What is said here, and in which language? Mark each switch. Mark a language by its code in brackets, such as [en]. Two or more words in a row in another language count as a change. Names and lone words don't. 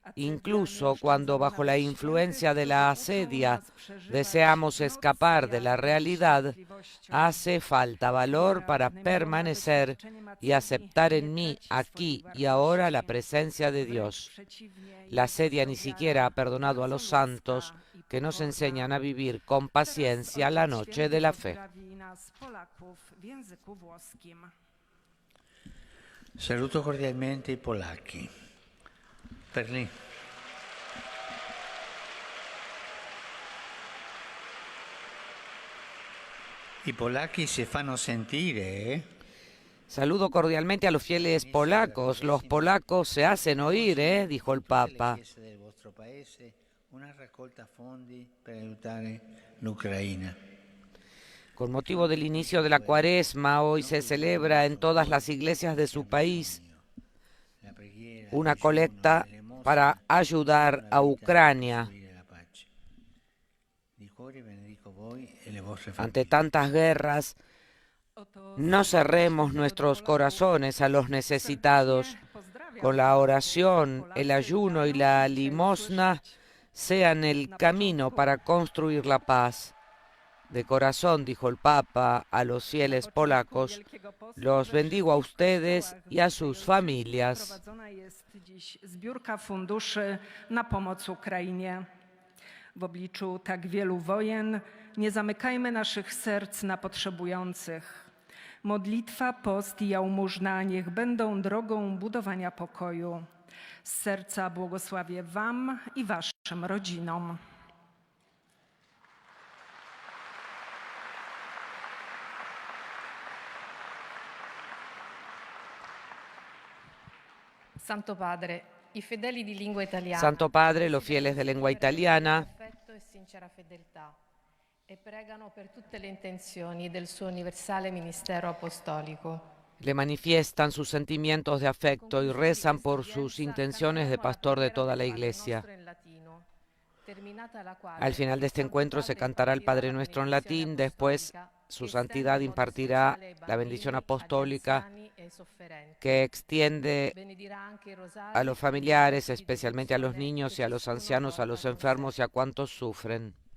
[es] Incluso cuando bajo la influencia de la asedia deseamos escapar de la realidad, hace falta valor para permanecer y aceptar en mí, aquí y ahora, la presencia de Dios. La asedia ni siquiera ha perdonado a los santos que nos enseñan a vivir con paciencia la noche de la fe. [it] Saluto cordialmente i polacchi. Per lì. I polacchi si fanno sentire, [es] ¿eh? Saludo cordialmente a los fieles polacos. Los polacos se hacen oír, dijo el Papa. [it] Del vostro paese una raccolta fondi per aiutare l'Ucraina. [es] Con motivo del inicio de la Cuaresma, hoy se celebra en todas las iglesias de su país una colecta para ayudar a Ucrania. Ante tantas guerras, no cerremos nuestros corazones a los necesitados. Con la oración, el ayuno y la limosna sean el camino para construir la paz. De corazón, dijo el Papa a los fieles polacos, los bendigo a ustedes y a sus familias. [pl] Zbiórka funduszy na pomoc Ukrainie. W obliczu tak wielu wojen nie zamykajmy naszych serc na potrzebujących. Modlitwa, post i jałmużna niech będą drogą budowania pokoju. Z serca błogosławię wam i waszym rodzinom. [it] Santo Padre, i fedeli di lingua italiana. Santo Padre, [es] los fieles de lengua italiana [it] affetto e sincera fedeltà e pregano per tutte le intenzioni del suo universale ministero apostolico. [es] le manifiestan sus sentimientos de afecto y rezan por sus intenciones de pastor de toda la Iglesia. Al final de este encuentro se cantará el Padre Nuestro en latín, después su santidad impartirá la bendición apostólica que extiende a los familiares, especialmente a los niños y a los ancianos, a los enfermos y a cuantos sufren.